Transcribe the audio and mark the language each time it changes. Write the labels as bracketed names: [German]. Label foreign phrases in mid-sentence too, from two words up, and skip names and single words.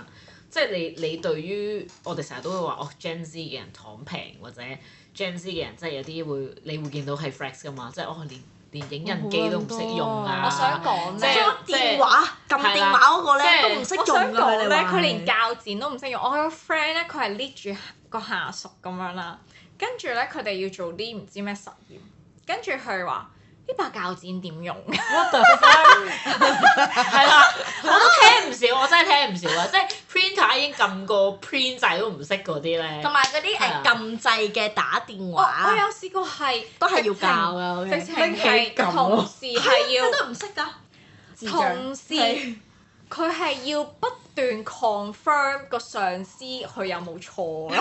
[Cantonese] 即係你對於我哋成日都會話Gen Z 嘅人躺平或者 Gen Z 嘅人即係有啲你會見到係 flex 㗎嘛，即係連影印機都唔識用啊！我想講咧，電話撳電話嗰個咧都唔識用㗎。我想講咧，佢連鉸剪都唔識用。我有個 friend 咧，佢係 lead 住個下屬咁樣啦，跟住咧佢哋要做啲唔知咩實驗，跟住佢話呢把鉸剪點用 [English] ？What the fuck？ [Cantonese] 係啦，我都聽唔少，我真係聽唔少啊！即係 printer 已經撳個 print 掣都唔識嗰啲咧。同埋嗰啲撳掣嘅打電話。我有試過係都係要教㗎，直情係同事係要。都唔識㗎。同事佢係要不斷 confirm 個上司佢有冇錯咯，